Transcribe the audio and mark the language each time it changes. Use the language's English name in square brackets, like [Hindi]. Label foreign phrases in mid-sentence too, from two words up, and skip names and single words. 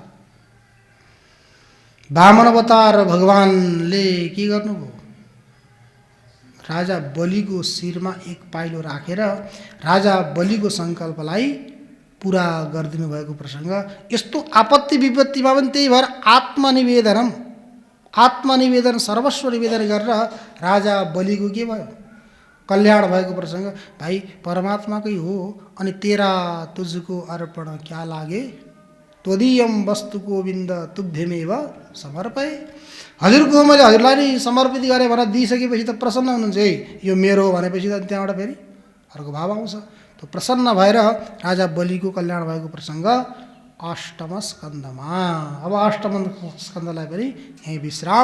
[Nepali] वामन अवतार भगवान्ले के गर्नुभयो, राजा बलिको शिरमा 1 पाइलो राखेर राजा बलिको सङ्कल्पलाई पुरा गरिदिनु भएको प्रसङ्ग। यस्तो आपत्ति विपत्तिमा पनि त्यही भएर आत्मनिवेदन सर्वस्व निवेदन गरेर राजा बलिको के भयो, कल्याण भएको प्रसङ्ग। भाइ परमात्माकै हो, अनि [Hindi] तेरा तुझको अर्पण क्या लागे, [Sanskrit] त्वदीयम वस्तु गोविन्द तुभ्यमेव समर्पय। [Nepali] हजुरको मैले हजुरलाई नै समर्पित गरेँ भनेर दिइसकेपछि त प्रसन्न हुनुहुन्छ, है यो मेरो भनेपछि त त्यहाँबाट फेरि अर्को भाव आउँछ। त्यो प्रसन्न भएर राजा बलिको कल्याण भएको प्रसङ्ग 8म स्कन्धमा। अब 8म स्कन्धलाई पनि यहीँ विश्राम।